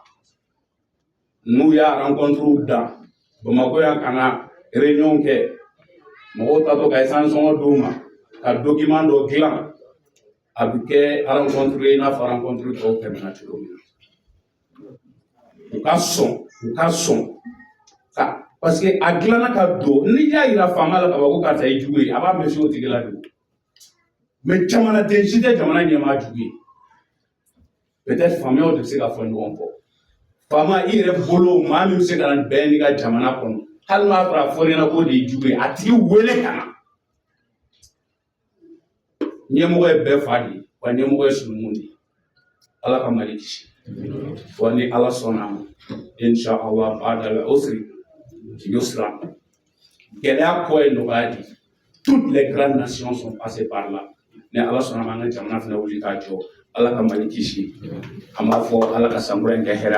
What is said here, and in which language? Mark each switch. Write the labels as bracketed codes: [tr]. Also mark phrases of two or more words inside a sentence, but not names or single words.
[bm] N'u y'a rencontre dan Bamakɔ yan ka na réunion kɛ mɔgɔw tatɔ ka essence sɔngɔ d'u ma ka document dɔ dilan a bɛ kɛ rencontre i n'a fɔ rencontre tɔw tɛmɛna cogo min na. U ka sɔn ka parce que a dilanna ka don n'i y'a yira faama la ka fɔ ko karisa ye jugu ye a b'a mɛn o tigi la de mais jamanaden si tɛ jamana ɲɛmaa jugu ye peut-être faamaw de bɛ se ka fɔ ɲɔgɔn kɔ faama i yɛrɛ bolo maa min bɛ se ka na bɛn n'i ka jamana kɔnɔ hali n'a sɔrɔ a fɔra ɲɛna k'o de ye jugu ye a tigi wele ka na ɲɛmɔgɔ ye bɛɛ fa de ye wa ɲɛmɔgɔ ye sunumun de ye ala ka Mali kisi wa ni ala sɔnna a ma [ar] إن شاء الله بعد العسر يسرا [bm] gɛlɛya kɔ ye nɔgɔya de [fr] toutes les grandes nations sont passées par là [bm] ni ala sɔnna a ma an ka jamana fana wuli k'a jɔ ala ka Mali kisi an b'a fɔ ala ka sankura in kɛ hɛrɛ